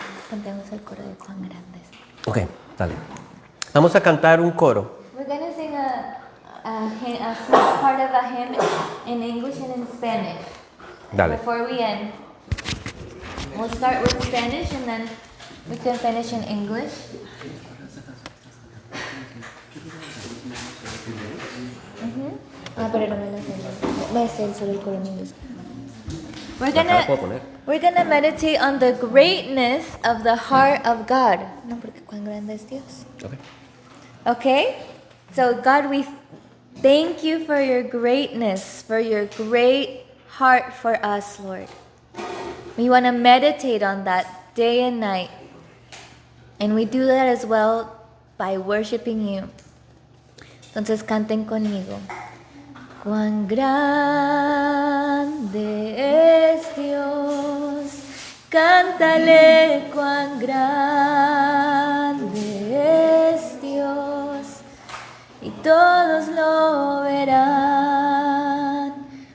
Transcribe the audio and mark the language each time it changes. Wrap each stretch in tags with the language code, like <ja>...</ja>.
<es>Cantemos el coro de cuán grande es. Ok, dale. Vamos a cantar un coro.</es> <en>We're going to sing a small part of a hymn in English and in Spanish.</en> <es>Dale.</es> <en>Before we end, we'll start with Spanish and then we can finish in English.</en> <es>Pero no me lo sé. Me sé solo el coro en inglés.</es> <en>We're gonna meditate on the greatness of the heart of God.</en> <es>No, porque cuán grande es Dios.</es> <en>Okay. Okay? So God, we thank you for your greatness, for your great heart for us, Lord. We want to meditate on that day and night. And we do that as well by worshiping you.</en> <es>Entonces canten conmigo. Cuán grande es Dios, cántale cuán grande es Dios, y todos lo verán.</es>